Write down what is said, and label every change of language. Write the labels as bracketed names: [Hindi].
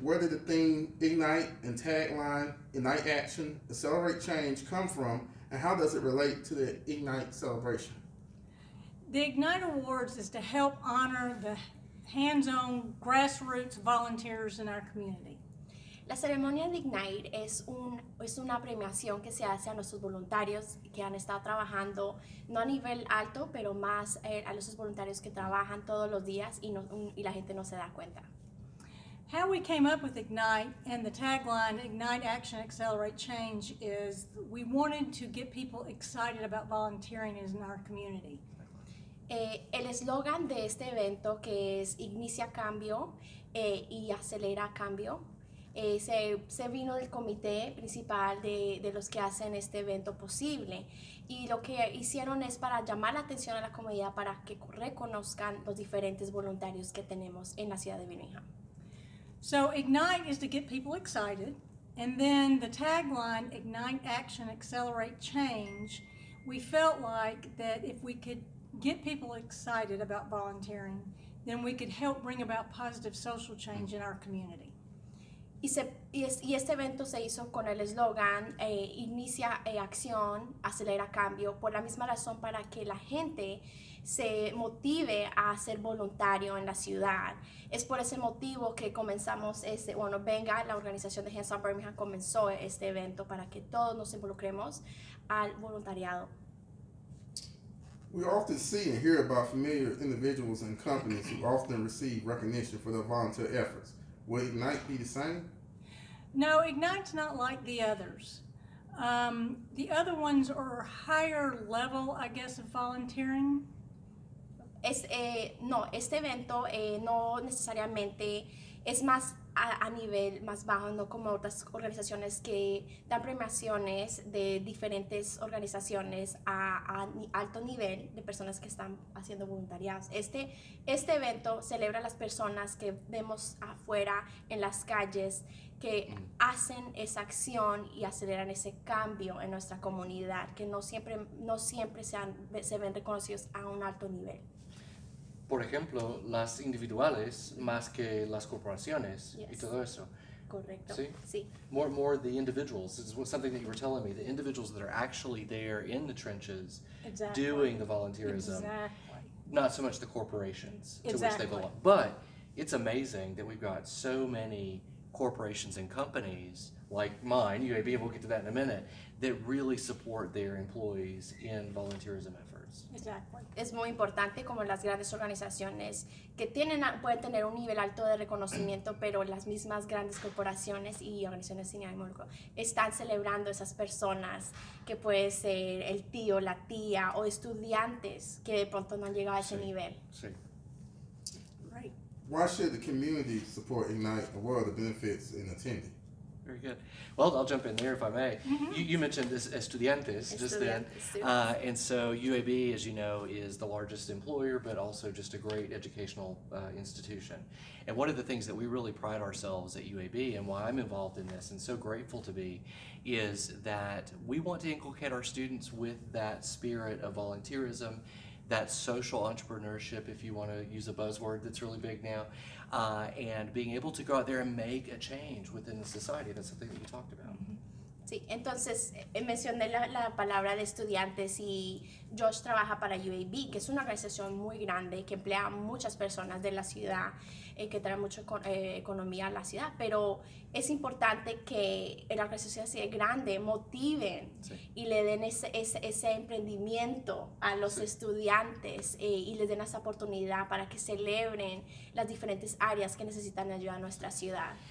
[English] Where did the theme Ignite and tagline Ignite Action, Accelerate Change come from, and how does it relate to the Ignite celebration? The Ignite Awards is to help honor the hands-on grassroots volunteers in our community. [Spanish] La ceremonia de Ignite es una premiación que se hace a nuestros voluntarios que han estado trabajando, no a nivel alto, pero más a los voluntarios que trabajan todos los días y la gente no se da cuenta. [English] How we came up with Ignite and the tagline Ignite Action, Accelerate Change is we wanted to get people excited about volunteering in our community. [Spanish] El eslogan de este evento, que es Inicia Cambio y Acelera Cambio, se vino del comité principal de los que hacen este evento posible, y lo que hicieron es para llamar la atención a la comunidad para que reconozcan los diferentes voluntarios que tenemos en la ciudad de Birmingham. [English] So Ignite is to get people excited, and then the tagline Ignite Action, Accelerate Change, we felt like that if we could get people excited about volunteering, then we could help bring about positive social change in our community. [Spanish] Y este evento se hizo con el eslogan Inicia Acción, Acelera Cambio, por la misma razón, para que la gente se motive a ser voluntario en la ciudad. Es por ese motivo que comenzamos la organización de Hands On Birmingham comenzó este evento para que todos nos involucremos al voluntariado. [English] We often see and hear about familiar individuals and companies who often receive recognition for their volunteer efforts. Will Ignite be the same? No, Ignite's not like the others. The other ones are higher level, I guess, of volunteering. [Spanish] No, este evento no necesariamente es más a nivel más bajo, no como otras organizaciones que dan premiaciones de diferentes organizaciones a alto nivel de personas que están haciendo voluntariado. Este evento celebra a las personas que vemos afuera en las calles que hacen esa acción y aceleran ese cambio en nuestra comunidad, que no siempre se ven reconocidos a un alto nivel. Por ejemplo, las individuales más que las corporaciones y [English] Yes. [Spanish] todo eso. Correcto. Sí. Sí. [English] More the individuals. This is something that you were telling me. The individuals that are actually there in the trenches Exactly. doing the volunteerism. Exactly. Not so much the corporations to which Exactly. they belong. But it's amazing that we've got so many corporations and companies like mine, UAB, we'll get to that in a minute, that really support their employees in volunteerism efforts. Exactly. [Spanish] Es muy importante como las grandes organizaciones que pueden tener un nivel alto de reconocimiento, pero las mismas grandes corporaciones y organizaciones sin ánimo de lucro están celebrando esas personas, que puede ser el tío, la tía o estudiantes que de pronto no han llegado a ese nivel. Sí. [English] Right. Why should the community support Ignite and what are the benefits in attending? Very good. Well, I'll jump in there if I may. You mentioned this estudiantes just then. [Spanish] Estudiantes, [English] And so UAB, as you know, is the largest employer, but also just a great educational institution. And one of the things that we really pride ourselves at UAB, and why I'm involved in this and so grateful to be, is that we want to inculcate our students with that spirit of volunteerism, that social entrepreneurship, if you want to use a buzzword that's really big now, and being able to go out there and make a change within the society. That's something that you talked about. [Spanish] Sí, entonces mencioné la palabra de estudiantes y Josh trabaja para UAB, que es una organización muy grande que emplea a muchas personas de la ciudad, que trae mucha economía a la ciudad, pero es importante que la organización así de grande motiven y le den ese emprendimiento a los estudiantes y les den esa oportunidad para que celebren las diferentes áreas que necesitan ayuda en nuestra ciudad.